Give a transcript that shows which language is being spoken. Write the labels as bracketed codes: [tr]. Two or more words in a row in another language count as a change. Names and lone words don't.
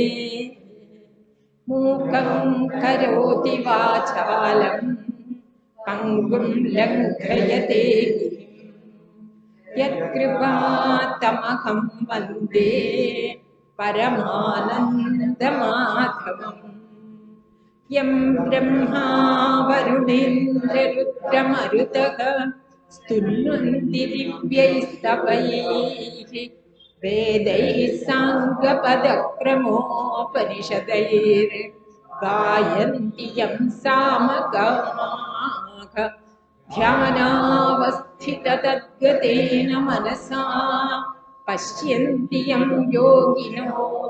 [sa] मूकं करोति वाचालं पङ्गुं लङ्घयते यत्कृपातमहं वन्दे परमानन्दमाधवम्. യം ബ്രഹ്മാ വരുണേന്ദ്രരുദ്രമരുതഃ സ്തുന്വന്തി ദിവ്യൈസ്തവൈഃ വേദൈഃ സാംഗപദക്രമോപനിഷദൈർ ഗായന്തി യം സാമഗാഃ ധ്യാനാവസ്ഥിതതദ്ഗതേന മനസാ പശ്യന്തി യം യോഗിനോ